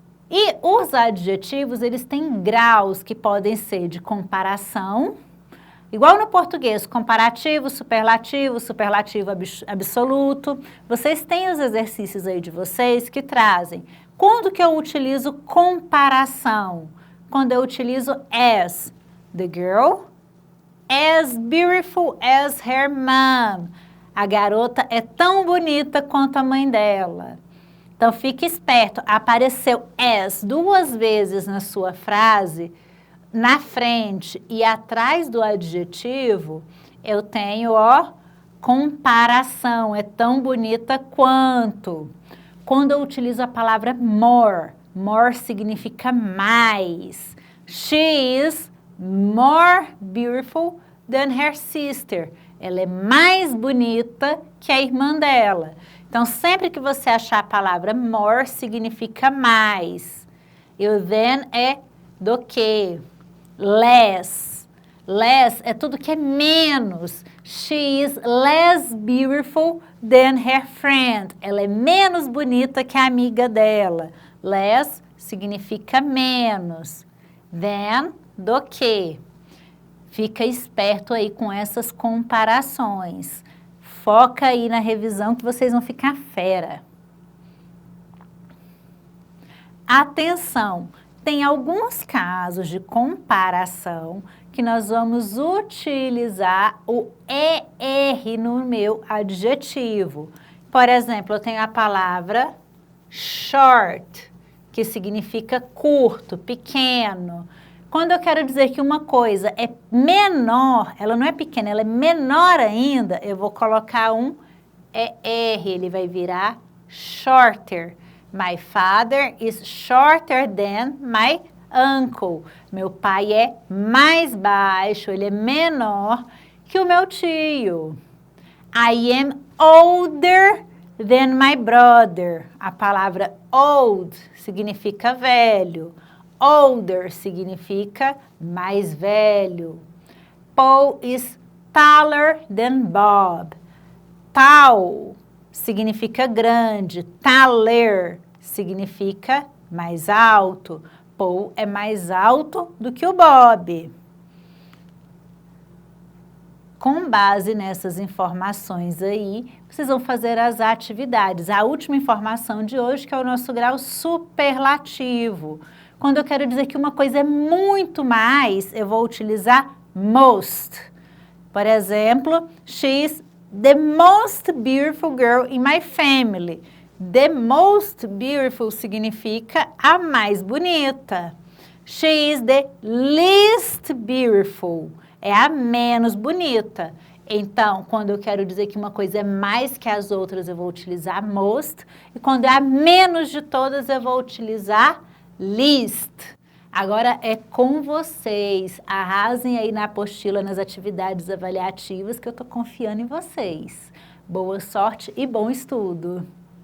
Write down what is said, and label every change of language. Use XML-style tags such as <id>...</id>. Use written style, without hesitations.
<pt>E os adjetivos, eles têm graus que podem ser de comparação, igual no português, comparativo, superlativo, superlativo absoluto. Vocês têm os exercícios aí de vocês que trazem. Quando que eu utilizo comparação? Quando eu utilizo as.</pt> <en>The girl, as beautiful as her mom.</en> <pt>A garota é tão bonita quanto a mãe dela. Então, fique esperto, apareceu as 2 vezes na sua frase, na frente e atrás do adjetivo, eu tenho, ó, comparação, é tão bonita quanto. Quando eu utilizo a palavra more, more significa mais.</pt> <en>She is more beautiful than her sister.</en> <pt>Ela é mais bonita que a irmã dela. Então, sempre que você achar a palavra more, significa mais. E o than é do que. Less. Less é tudo que é menos.</pt> <en>She is less beautiful than her friend.</en> <pt>Ela é menos bonita que a amiga dela. Less significa menos. Than, do que. Fica esperto aí com essas comparações. Foca aí na revisão que vocês vão ficar fera. Atenção, tem alguns casos de comparação que nós vamos utilizar o ER no meu adjetivo. Por exemplo, eu tenho a palavra short, que significa curto, pequeno. Quando eu quero dizer que uma coisa é menor, ela não é pequena, ela é menor ainda, eu vou colocar um ER, ele vai virar shorter.</pt> <en>My father is shorter than my uncle.</en> <pt>Meu pai é mais baixo, ele é menor que o meu tio.</pt> <en>I am older than my brother.</en> <pt>A palavra old significa velho. Older significa mais velho.</pt> <en>Paul is taller than Bob.</en> <pt>Tall significa grande. Taller significa mais alto. Paul é mais alto do que o Bob. Com base nessas informações aí, vocês vão fazer as atividades. A última informação de hoje, que é o nosso grau superlativo. Quando eu quero dizer que uma coisa é muito mais, eu vou utilizar most. Por exemplo,</pt> <en>she's the most beautiful girl in my family. The most beautiful</en> <pt>significa a mais bonita.</pt> <en>She is the least beautiful.</en> <pt>É a menos bonita. Então, quando eu quero dizer que uma coisa é mais que as outras, eu vou utilizar most. E quando é a menos de todas, eu vou utilizar least. Agora é com vocês. Arrasem aí na apostila, nas atividades avaliativas, que eu estou confiando em vocês. Boa sorte e bom estudo!</pt>